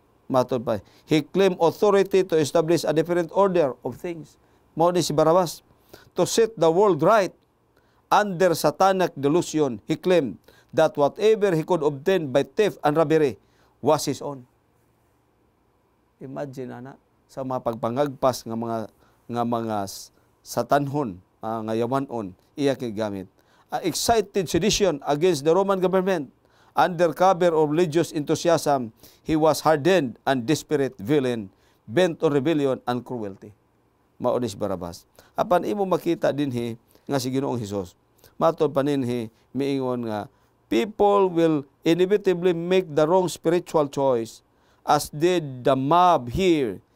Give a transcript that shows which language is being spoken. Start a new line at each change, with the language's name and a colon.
Cebuano: Matod pa,
English: he claimed authority to establish a different order of things.
Cebuano: Mao ni si Barabas.
English: To set the world right under satanic delusion, he claimed that whatever he could obtain by theft and robbery was his own.
Cebuano: Imagine ana sa mga pagpangagpas nga mga satanhon, nga yawanon iya kay gamit.
English: Excited sedition against the Roman government. Under cover of religious enthusiasm, he was hardened and desperate villain, bent on rebellion and cruelty.
Cebuano: Mao ni si Barabas. Apan imo makita dinhi nga si Ginoong Hesus. Matod pa ninhi miingon nga
English: people will inevitably make the wrong spiritual choice as did the mob here.